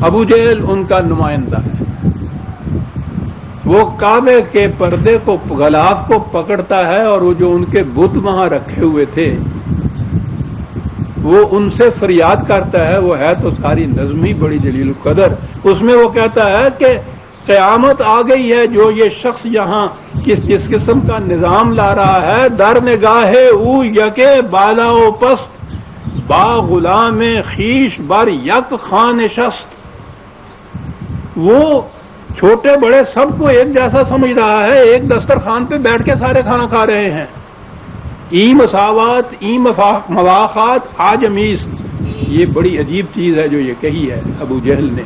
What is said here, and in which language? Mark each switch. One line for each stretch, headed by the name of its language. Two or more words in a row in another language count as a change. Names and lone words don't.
Urdu: ابو جہل ان کا نمائندہ ہے۔ وہ کعبے کے پردے کو، غلاف کو پکڑتا ہے، اور وہ جو ان کے بت وہاں رکھے ہوئے تھے وہ ان سے فریاد کرتا ہے۔ وہ ہے تو ساری نظم ہی بڑی جلیل القدر۔ اس میں وہ کہتا ہے کہ قیامت آ گئی ہے، جو یہ شخص یہاں جس قسم کا نظام لا رہا ہے،
Persian: در نگاہ او یکے بالا و پست، با غلام خیش بر یک خان نشست۔
Urdu: وہ چھوٹے بڑے سب کو ایک جیسا سمجھ رہا ہے، ایک دسترخوان پہ بیٹھ کے سارے کھانا کھا رہے ہیں۔
Persian: ای مساوات، ای مواخات، آجمیز۔
Urdu: یہ بڑی عجیب چیز ہے جو یہ کہی ہے ابو جہل نے۔